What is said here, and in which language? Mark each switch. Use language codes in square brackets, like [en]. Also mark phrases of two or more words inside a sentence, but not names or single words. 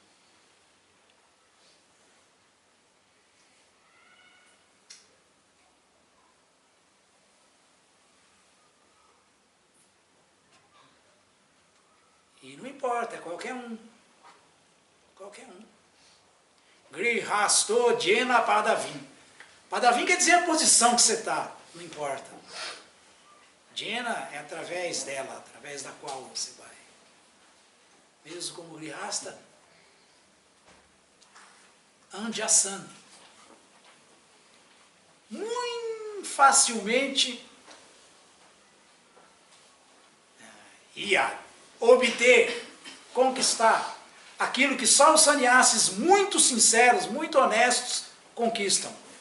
[pt] E não importa, é qualquer um. Qualquer um. [sa] Grihasto Jena Padavim. [pt] Padavim quer dizer a posição que você está, não importa. Jena é através dela, através da qual você vai. Mesmo como [sa] Grihasta, Anjasan. [pt] Muito facilmente ia obter, conquistar aquilo que só os sannyasis muito sinceros, muito honestos conquistam.